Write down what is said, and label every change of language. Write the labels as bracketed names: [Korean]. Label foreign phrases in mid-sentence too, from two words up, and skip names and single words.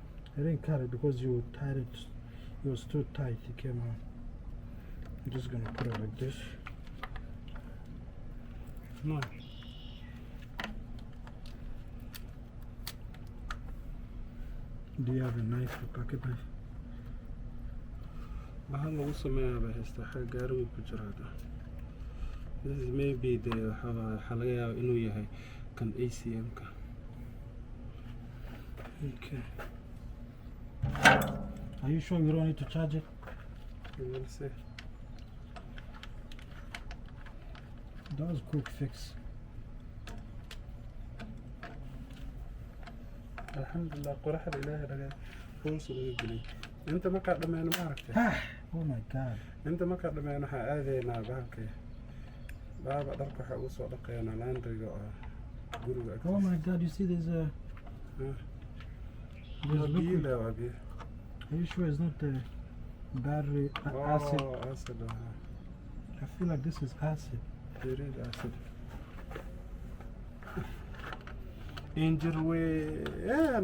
[English] I didn't cut it because you tied it. It was too tight. It came out. I'm just going to put it like this. No. Do you have a knife or pocket knife? [Somali] Bahal lagu sameeyaa baa haysta xag gaariga ku jira hada. [English] This is maybe the [Somali] waxa laga yaabaa inuu yahay kan ACM ka. [English] Okay. Are you sure you don't need to charge it? We'll see. That was a quick fix. [Somali] Alhamdulillah, qoraxda Ilaahay laga hoos uga gelay. Inta ma ka dhameeyno ma aragtay? [English] Oh my God. [Somali] Inta ma ka dhameeyno waxa aadeynaa bahalkay. Baaba dharka waxa uu soo dhaqeynaa laandriga oo guriga. [English] Oh my God, you see there's a... There's liquid. Are you sure it's not the battery acid? Oh, acid. I feel like this is acid. It is acid. Injury way. Yeah,